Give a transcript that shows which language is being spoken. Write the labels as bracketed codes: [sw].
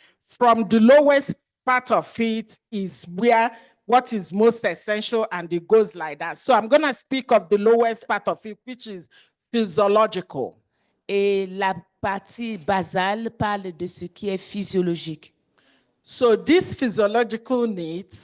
[en] from the lowest part of it is where what is most essential, and it goes like that. So I'm going to speak of the lowest part of it, which is physiological. [fr] Et la partie basale parle de ce qui est physiologique. [en] So these physiological needs,